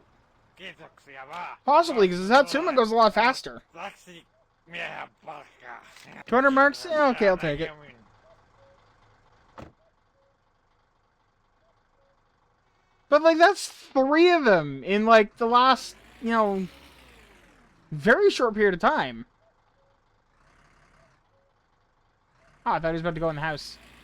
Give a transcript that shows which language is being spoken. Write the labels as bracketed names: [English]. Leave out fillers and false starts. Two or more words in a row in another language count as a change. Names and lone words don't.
[Finnish] Kiitoksia vaan. [English] Possibly, because Satsuma goes a lot faster. [Finnish] Taksi miehen palkkaa. [English] 200 marks? Yeah, okay, I'll take it. But, like, that's 3 of them in, like, the last, you know, very short period of time. Oh, I thought he was about to go in the house.